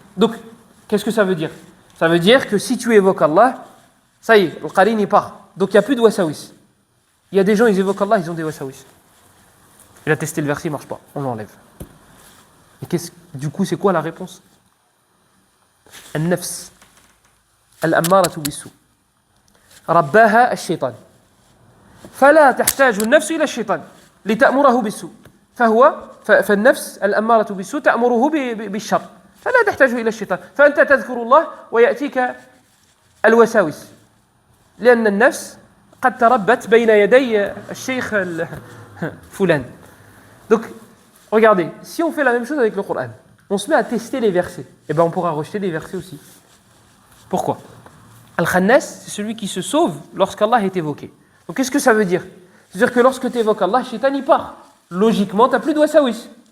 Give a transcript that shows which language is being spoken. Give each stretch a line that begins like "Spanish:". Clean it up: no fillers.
French: Donc, qu'est-ce que ça veut dire? Ça veut dire que si tu évoques Allah, ça y est, le qarin, il part. Donc, il n'y a plus de wasawis. Il y a des gens, ils évoquent Allah, ils ont des wasawis. Il a testé le verset, il ne marche pas. On l'enlève. Et du coup, c'est quoi la réponse?
Arabic: Al-nafs. Al-ammaratu bis-su. Rabbaha al-shaytan. فلا تحتاج النفس إلى الشيطان لتأمره بالسوء فهو فالنفس الأمارة بالسوء تأمره بالشر فلا تحتاج إلى الشيطان فأنت تذكر الله ويأتيك الوساوس لأن النفس قد تربت بين يدي الشيخ فلان.
French: Donc, regardez, si on fait la même chose avec le Coran, on se met à tester les versets, et ben on pourra rejeter les versets aussi. Pourquoi? Al-Khannas, c'est celui qui se sauve lorsqu'Allah est évoqué. Donc qu'est-ce que ça veut dire? C'est-à-dire que lorsque tu évoques Allah, Shaitan y part. Logiquement, tu n'as plus de wasawis.